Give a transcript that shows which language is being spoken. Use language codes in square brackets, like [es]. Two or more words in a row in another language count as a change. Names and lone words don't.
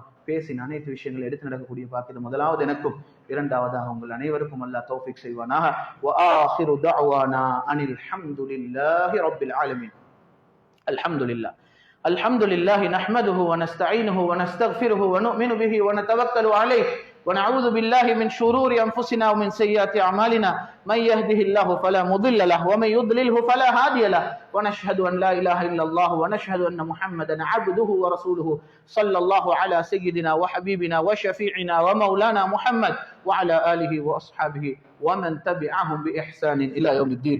[ta] பேசின அனைத்து விஷயங்களை எடுத்து நடக்கக்கூடிய பாக்கியம் முதலாவது எனக்கும், இரண்டாவதாக உங்கள் அனைவருக்கும் அல்லாஹ் தௌஃபீக் செய்வானாக. [ar] وآخر دعوانا أن الحمد لله رب العالمين. الحمد لله الحمد لله نحمده ونستعينه ونستغفره ونؤمن به ونتوكل عليه ونعوذ بالله من شرور أنفسنا ومن سيئات أعمالنا من يهده الله فلا مضل له ومن يضلله فلا هادي له ونشهد أن لا إله إلا الله ونشهد أن محمدا عبده ورسوله صلى الله على سيدنا وحبيبنا وشفيعنا ومولانا محمد وعلى آله وأصحابه ومن تبعهم بإحسان إلى يوم الدين.